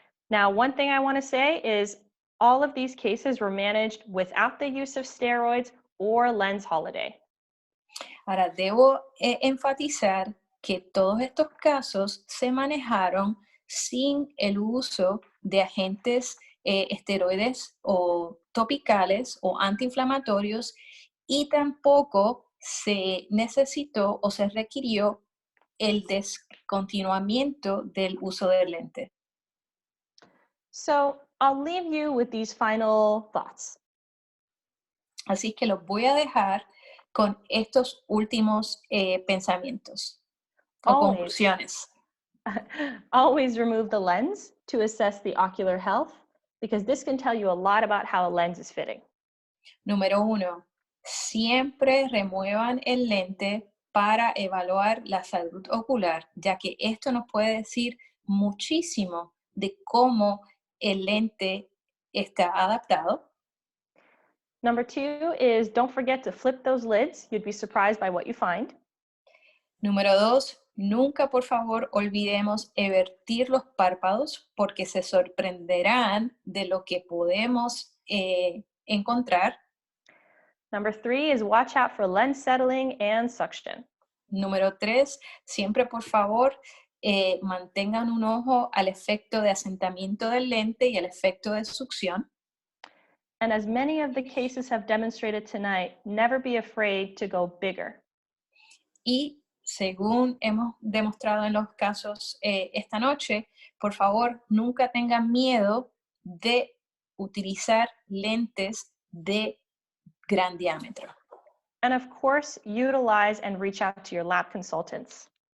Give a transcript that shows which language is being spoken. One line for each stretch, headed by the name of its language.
English: Now, one thing I want to say is all of these cases were managed without the use of steroids or lens holiday.
Spanish: Ahora, debo enfatizar que todos estos casos se manejaron sin el uso de agentes esteroides o topicales o antiinflamatorios y tampoco se necesitó o se requirió el descontinuamiento del uso del lente.
English: So I'll leave you with these final thoughts.
Spanish: Así que los voy a dejar con estos últimos pensamientos o
English: Always.
Spanish: conclusiones.
English: Always remove the lens to assess the ocular health, because this can tell you a lot about how a lens is fitting.
Spanish: Número 1, siempre remuevan el lente para evaluar la salud ocular, ya que esto nos puede decir muchísimo de cómo el lente está adaptado.
English: Number 2 is don't forget to flip those lids. You'd be surprised by what you find.
Spanish: Número 2, nunca por favor olvidemos evertir los párpados porque se sorprenderán de lo que podemos encontrar.
English: Number 3 is watch out for lens settling and suction.
Spanish: Número 3, siempre por favor mantengan un ojo al efecto de asentamiento del lente y al efecto de succión.
English: And as many of the cases have demonstrated tonight, never be afraid to go bigger.
Spanish: Y según hemos demostrado en los casos esta noche, por favor nunca tengan miedo de utilizar lentes de gran diámetro.
English: And of course, utilize and reach out to your lab consultants.